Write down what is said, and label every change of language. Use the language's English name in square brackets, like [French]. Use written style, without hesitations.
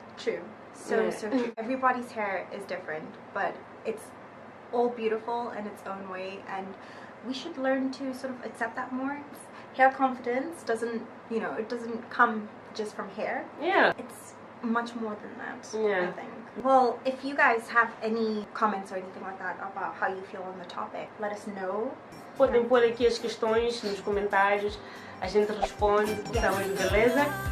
[English] True. So true. Everybody's hair is different, but it's all beautiful in its own way, and we should learn to sort of accept that more. Hair confidence doesn't come just from hair. It's much more than that, I think. Well, if you guys have any comments or anything like that about how you feel on the topic, let us know. [Portuguese] Podem pôr aqui as questões nos comentários, a gente responde, tá bem, beleza?